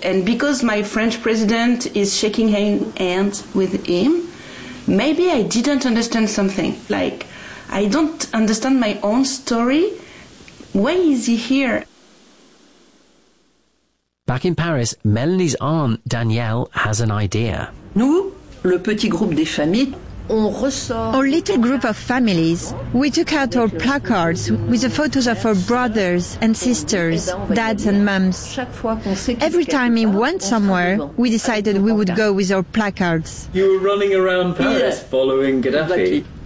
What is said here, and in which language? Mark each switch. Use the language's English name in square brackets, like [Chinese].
[English] And because my French president is shaking hands with him, maybe I didn't understand something. Like, I don't understand my own story. Why is he here? Back in Paris, Melanie's aunt, Danielle, has an idea. [French] Nous, le petit groupe des familles, on ressort... [English] Our little group of families, we took out our placards with the photos of our brothers and sisters, dads and mums. Every time he went somewhere, we decided we would go with our placards. You were running around Paris following Gaddafi.